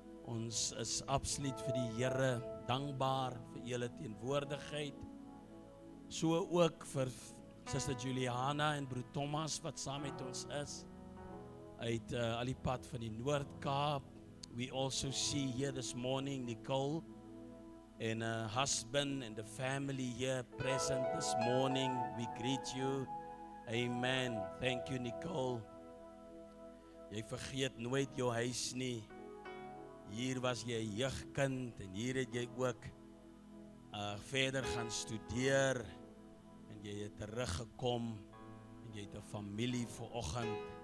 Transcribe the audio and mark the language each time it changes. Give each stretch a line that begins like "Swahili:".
Afrikaans: Ons is absoluut vir die Here dankbaar vir julle teenwoordigheid. So ook vir Suster Juliana en Broer Thomas wat saam met ons is. Uit al die pad van die Noord-Kaap.
English: We also see here this morning Nicole and her husband and the family here present this morning. We greet you. Amen. Thank you, Nicole.
Afrikaans: Jy vergeet nooit jou huis nie. Hier was jy 'n jeugkind en hier het jy ook verder gaan studeer en jy het teruggekom en jy het 'n familie vanoggend.